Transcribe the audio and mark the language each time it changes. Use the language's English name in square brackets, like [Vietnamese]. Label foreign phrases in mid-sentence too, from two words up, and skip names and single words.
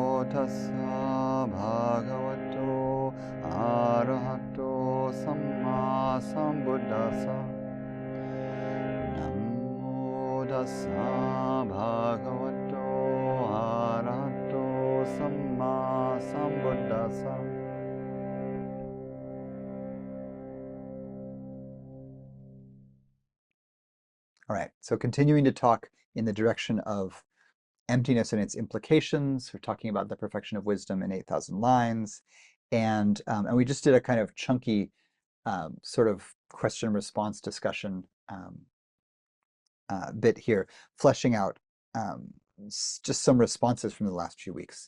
[Pali] tassa bhagavato arahato samma sambuddhassa. Namo tassa bhagavato arahato samma sambuddhassa. [English] All right, so continuing to talk in the direction of emptiness and its implications. We're talking about the perfection of wisdom in 8,000 lines. And we just did a kind of chunky sort of question and response discussion bit here, fleshing out just some responses from the last few weeks.